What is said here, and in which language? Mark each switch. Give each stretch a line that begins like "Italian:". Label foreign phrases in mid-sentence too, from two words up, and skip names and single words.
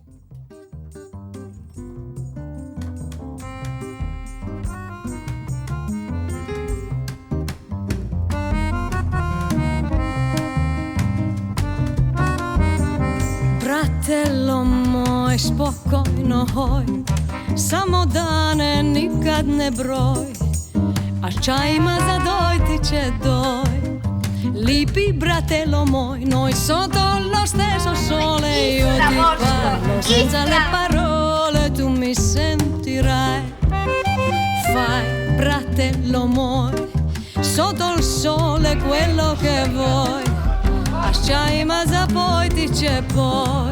Croatian: Fratello moj, spokojno hoj, samo dane nikad ne broj, a čajima za doj ti će doj. Lipi bratello moj,
Italian: noi sotto lo stesso sole, io ti parlo senza le parole, tu mi sentirai. Fai, fratello moj, sotto il sole quello che vuoi, ma za poi ti c'è poi.